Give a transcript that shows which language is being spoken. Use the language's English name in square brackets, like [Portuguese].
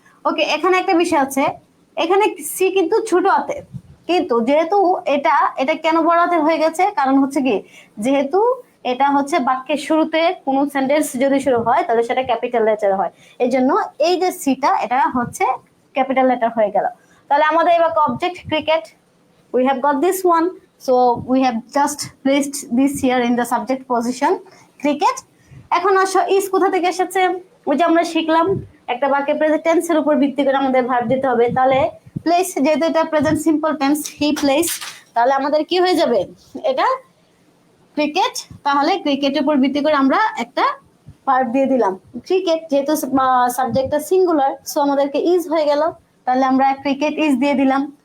[Bangla] ওকে, এখানে একটা বিষয় আছে, এখানে সি কিন্তু ছোট হাতে, কিন্তু যেহেতু এটা এটা কেন বড় হাতের হয়ে গেছে, কারণ হচ্ছে কি, যেহেতু এটা হচ্ছে বাক্যের শুরুতে কোন সেন্টেন্স যদি শুরু হয় তাহলে সেটা ক্যাপিটাল লেটার হয়, এই জন্য এই যে সিটা এটা হচ্ছে ক্যাপিটাল লেটার হয়ে গেল। তাহলে আমাদের এবার object cricket, [English] we have got this one, so we have just placed this here in the subject position cricket. [Bangla] এখন আসো ইজ কোথা থেকে এসেছে, ওই যে আমরা শিখলাম একটা বাক্যে প্রেজেন্ট টেন্সের উপর ভিত্তি করে আমাদের ভার্ব দিতে হবে। তাহলে প্লেস, যেহেতু এটা present simple tense, [English] he plays, [Bangla] তাহলে আমাদের কি হয়ে যাবে, এটা ক্রিকেট। তাহলে ক্রিকেটের উপর ভিত্তি করে আমরা একটা ভার্ব দিয়ে দিলাম ক্রিকেট, যেহেতু সাবজেক্টটা সিঙ্গুলার, সো আমাদেরকে ইজ হয়ে গেল, তাহলে আমরা ক্রিকেট ইজ দিয়ে দিলাম।